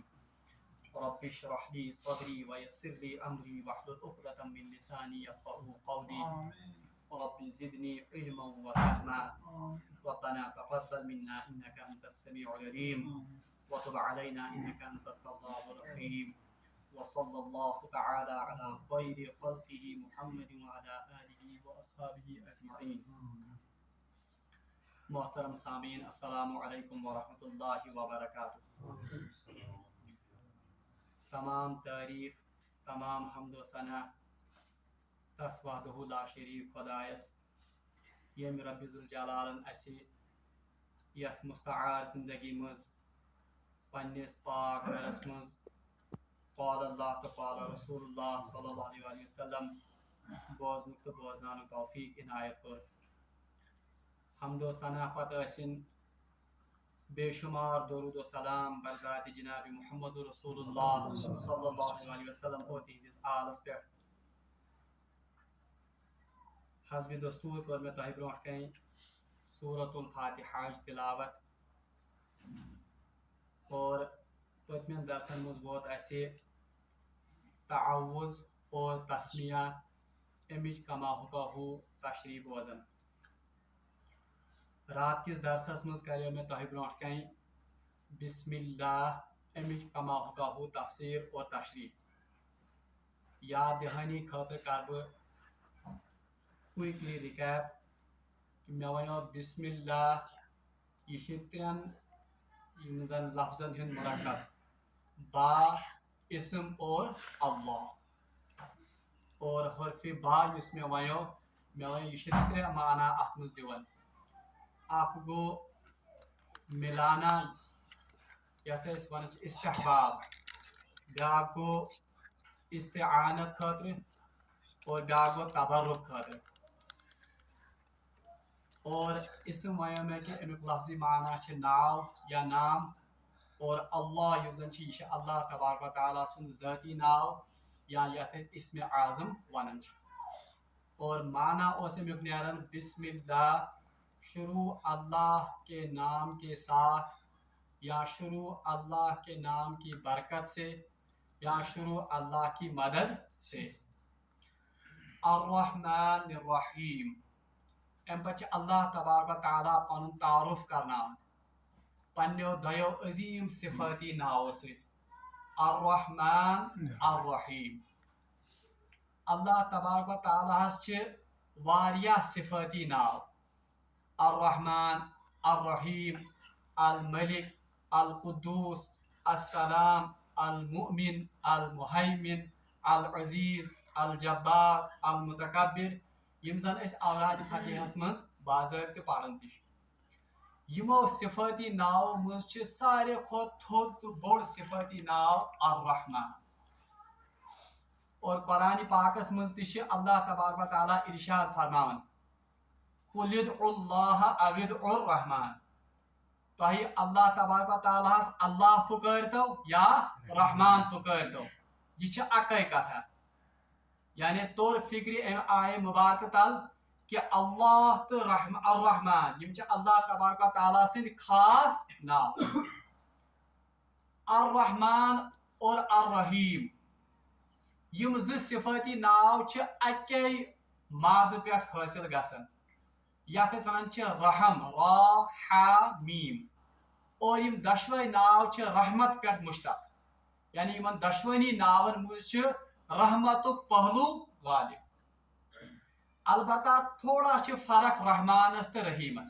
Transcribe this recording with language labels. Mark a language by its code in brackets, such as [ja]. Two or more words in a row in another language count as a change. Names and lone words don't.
[ar] رب اشرح لي صدري ويسر لي أمري واحلل عقدة من لساني يفقهوا قولي رب زدني علما وفهما ربنا تقبل منا إنك أنت السميع العليم وتب علينا إنك أنت التواب الرحيم وصلى الله تعالى على خير خلقه محمد وعلى آله وأصحابه أجمعين. [ur] محترم سامعین [ar] السلام علیکم ورحمۃ اللہ وبرکاتہ. [ks] تمام تعریف تمام حمد و ثنا تس [ar] وحدہ لا شریک [ks] خدایس یم رب ذوالجلالن اسہ یتھ مستعار زندگی مز پنس پاک گھرس مز [ar] قال اللہ [ks] تو [ar] قال رسول اللہ صلی اللہ علیہ وسلم [ks] بوزن تو بوزنان توفیق عنایت کر. حمد و ثنا پتہ ٲسِن بے شمار درود و سلام برذات جناب محمد رسول اللہ [ar] صلی اللہ علیہ وسلم [ks] اور تہندس آلس پہ. حسب دستور کر میں تہ برونٹ کن سورۃ الفاتحہ تلاوت اور پتمین درسن مز ووت اسہ تعوذ اور تسمیہ امچ کما حقہ تشریح بوزن. رات کس درسس مز کرو میں تہ برونٹ کن بسم اللہ امچ کما حقہ تفسیر اور تشریح. یاد دہانی خاطر کر بہ کوئکلی ریکیپ کہ مے ونو [ar] بسم اللہ [ks] یہ ترین زن لفظن ہند مرکب با اسم اور اللہ اور حرف با اس میں ونو یہ ترے معنی ات مز دِوان. اخ گو ملانا یتھ ون استحباب بیاکھ گو استعانت خاطر اور بیاکھ گو تبرک خاطر. اور اسم ونو میں کہ امیک لفظی معنی چھ ناو یا نام اور اللہ یس زن یہ [ar] اللہ تبارک و تعالیٰ [ks] سن ذاتی ناو یا یتھ اسم اعظم ونان. اور معنی اس امیک نیران [ar] بسم اللہ [ur] شروع اللہ کے نام کے ساتھ یا شروع اللہ کے نام کی برکت سے یا شروع اللہ کی مدد سے. [ar] الرحمن الرحیم [ks] ام پتہ [ar] اللہ تبارک و تعالیٰ [ks] پن تعارف کرنا پنو دیو عظیم صفاتی ناو سی [ar] الرحمن الرحیم. اللہ تبارک و تعالیٰ [ks] واریاہ صفاتی ناو [ar] الرحمن الرحیم الملک القدوس السلام المؤمن المہیمن العزیز الجبار المتکبر [ks] یم زن اس اوراد فتحس مز باضابطہ پڑھان تہ. یمو صفاتی ناو مز ساروی کھت تھوٚد تو بوڑ صفاتی ناو الرحمن. اور قرآن پاکس مز تہ [ar] اللہ تبارک و تعالیٰ [ks] ارشاد فرماوان [ar] قل ادعوا اللہ او ادعوا الرحمن. [ks] تہ [ar] اللہ تبارک و تعالیٰ [ks] اللہ پکارتو یا رحمان پکارتو یہ اکے کتھا. یعنی طور فکر ام آئے مبارک تل کہ اللہ تو الرحمن یم [ar] اللہ تبارک و تعالیٰ [ks] سند خاص ناو. الرحمن اور الرحیم یم ز صفاتی ناو اکے ماد پہ حاصل گسان یتھ ونان رحم را ح میم. اور یم دشوے ناو رحمت پہ مشتق یعنی یمن دشوانی ناون مز رحمت پہلو غالب. البتہ تھوڑا فرق رحمانس تو رحیمس.